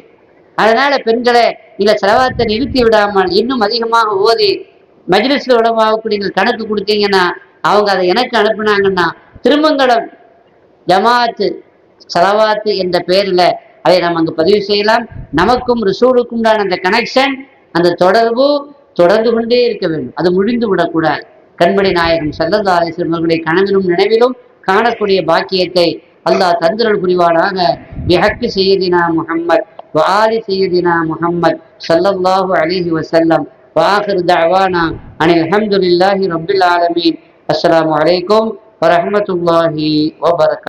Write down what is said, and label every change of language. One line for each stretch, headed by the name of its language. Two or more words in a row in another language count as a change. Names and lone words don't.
Tamil: அதனால பெண்களை நீங்க செலவாத்தை நிறுத்தி விடாமல் இன்னும் அதிகமாக ஓதி மஜ்லிஸ்ல உலமாவுக்கு நீங்கள் கணக்கு கொடுத்தீங்கன்னா அவங்க அதை எனக்கு அனுப்புனாங்கன்னா திருமங்கலம் ஜமாத்து செலவாத்து என்ற பெயரில் அதை நம்ம அங்கு பதிவு செய்யலாம். நமக்கும் ரசூலுக்கும் தான் அந்த கனெக்ஷன், அந்த தொடர்பு தொடர்ந்து கொண்டே இருக்க வேண்டும். அது முடிந்து விடக்கூடாது. கண்மணி நாயகம்
Arabic: صلى الله عليه وسلم
Tamil: அவர்களுடைய கனவிலும் நினைவிலும் காணக்கூடிய பாக்கியத்தை அல்லாஹ் தந்திரல் புரிவானாக.
Arabic: بحق سيدنا محمد وآل سيدنا محمد صلى الله عليه وسلم وآخر دعوانا أن الحمد لله رب العالمين. السلام عليكم ورحمة الله وبركاته.